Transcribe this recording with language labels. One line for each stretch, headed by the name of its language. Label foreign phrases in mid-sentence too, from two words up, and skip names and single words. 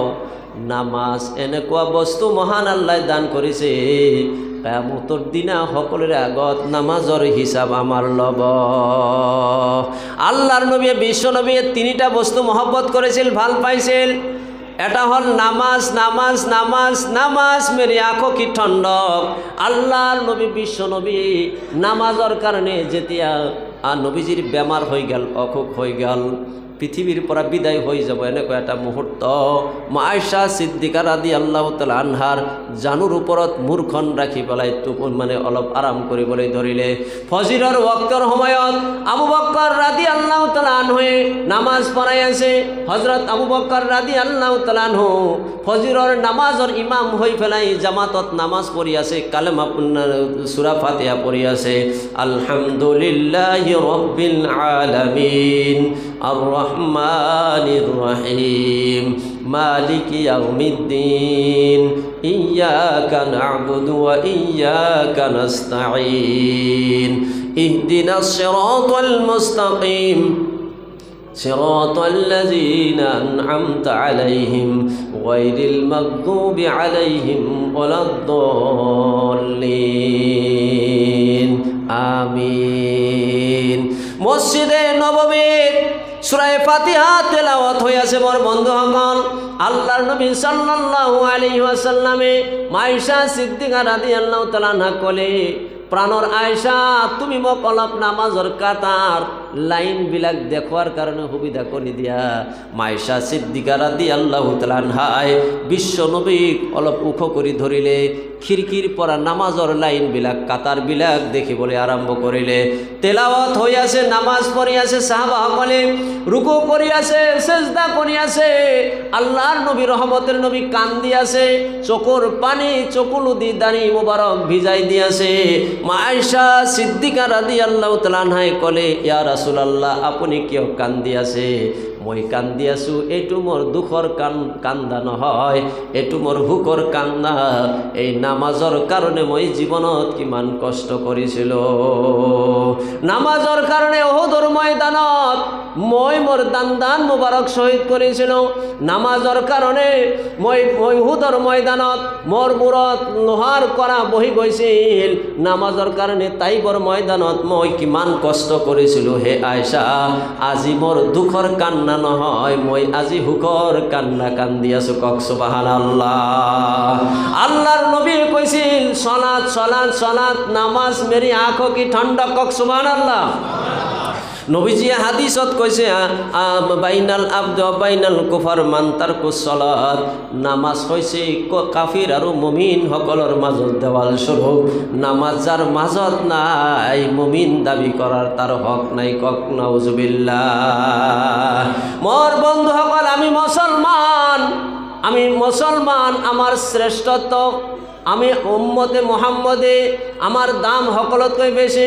Assamese: নামাজ এনেকুৱা বস্তু মহান আল্লাহ দান কৰিছে, কিয়ামতৰ দিনা সকলোৰে আগত নামাজৰ হিচাপ আমাৰ ল'ব। আল্লাহৰ নবীয়ে, বিশ্ব নবীয়ে 3টা বস্তু মহব্বত কৰিছিল, ভাল পাইছিল। এটা হল নামাজ, নামাজ নামাজ নামাজ।
Urdu: میری آنکھوں کی ٹھنڈک.
Assamese: আল্লাহর নবী, বিশ্ব নবী নামাজর কারণে যেতিয়া নবীজির বেমার হয়ে গেল, অসুখ হয়ে গেল, পৃথিবীর পৰা বিদায় হয়ে যাব, এনেকুৱা এটা মুহূর্ত মা আয়েশা সিদ্দিকা
Arabic: رضي الله تعالى عنها
Assamese: জানুর উপরত মূৰখন রাখি পেলাই মানে অলপ আরাম কৰিবলৈ ধৰিলে। ফজৰৰ ওয়াক্তৰ সময়ত আবু বকর
Arabic: رضي الله تعالى عنه
Assamese: নামাজ পড়াই আছে। হযরত আবু বকর
Arabic: رضي الله تعالى عنه
Assamese: ফজৰৰ নামাজৰ ইমাম হৈ পেলাই জামাতত নামাজ পঢ়ি আছে, কালেমা সূরা ফাতিহা পঢ়ি আছে।
Arabic: الحمد لله رب العالمين الرحمن الرحيم مالك يوم الدين إياك نعبد وإياك نستعين اهدنا الصراط المستقيم صراط الذين أنعمت عليهم غير المغضوب عليهم ولا الضالين.
Assamese: আমিন। মসজিদে নববীর সূরা ফাতিহা তেলাওয়াত হয়ে আছে। মোর বন্ধুসকল, আল্লাহর নবী
Arabic: صلى الله عليه وسلم
Assamese: আয়েশা সিদ্দিকা
Arabic: رضي الله تعالى عنها
Assamese: কলে, প্রাণর আয়েশা তুমি মোক অলপ নামাজৰ কাতার লাইন বিলাক দেখুৱাৰ কাৰণে সুবিধা কৰি দিয়া। আয়েশা সিদ্দিকা
Arabic: رضي الله تعالى عنها
Assamese: বিশ্ব নবীক অলপ ওখ কৰি ধৰিলে, খিড়কিৰ পৰা নামাজৰ লাইন বিলাক, কাতার বিলাক দেখিবলৈ আৰম্ভ কৰিলে। তেলাওয়াত হৈ আছে, নামাজ পঢ়ি আছে, সাহাবাসকলে রুকু কৰি আছে, সেজদা কৰি আছে। আল্লাহর নবী, রহমতের নবী কান্দি আছে, চকুর পানি চকুলো দি দাড়ি মোবারক ভিজাই দি আছে। মা আয়েশা সিদ্দিকা
Arabic: رضي الله تعالى عنها
Assamese: কলে,
Arabic: يا رسول الله
Assamese: আপুনি কিয় কান্দি আছে? মই কান্দি আছো, এইটো মোর দুখৰ কান্দা নহয়, এইটো মোর হুকৰ কান্দা। এই নামাজৰ কাৰণে মই জীৱনত কিমান কষ্ট কৰিছিল। নামাজৰ কাৰণে উহুদৰ ময়দানত মই মোর দান মুবাৰক শহীদ কৰিছিল। নামাজৰ কাৰণে মই উহুদৰ ময়দানত মোর মূৰত লোহাৰ কৰা বহি গৈছিল। নামাজৰ কাৰণে তাইবৰ ময়দানত মই কিমান কষ্ট কৰিছিল। হে আয়েশা, আজি মোর দুখৰ কান্না নহয়, মই আজি হুকৰ কান্না কান্দি আছো। কক সুবহানাল্লাহ। আল্লাহর নবী কৈছিল,
Arabic: صلاة صلاة صلاة,
Assamese: নামাজ
Urdu: میری آنکھوں کی ٹھنڈک.
Assamese: কক সুবহানাল্লাহ। নবীজিয়ে হাদিসত কৈছে,
Arabic: بين العبد وبين الكفر ترك الصلاة.
Assamese: নামাজ হইছে কাফির আর মুমিন সকলের মাজত দেওয়াল স্বরূপ। নামাজ যার মাজত নাই, মুমিন দাবি করার তার হক নাই। কক নাউজুবিল্লাহ। মোর বন্ধুসকল, আমি মুসলমান, আমার শ্রেষ্ঠত্ব, আমি উম্মতে মুহাম্মদে আমার দাম সকলতকৈ বেশি।